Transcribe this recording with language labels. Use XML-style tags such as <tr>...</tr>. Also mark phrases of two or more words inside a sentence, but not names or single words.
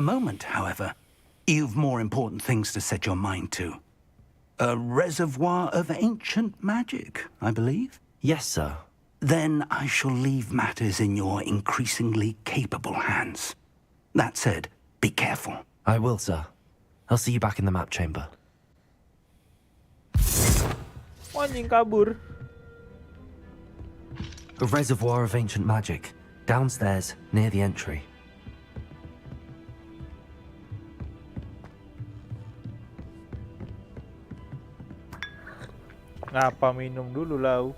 <en>For the moment, however, You've more important things to set your mind to. A reservoir of ancient magic, I believe. Yes, sir. Then I shall leave matters in your increasingly capable hands. That said, be careful. I will, sir. I'll see you back in the map chamber.</en> <id>Anjing kabur.</id> <en>A reservoir of ancient magic. Downstairs, near the entry.</en> <id>Ngapa minum dulu lau?</id>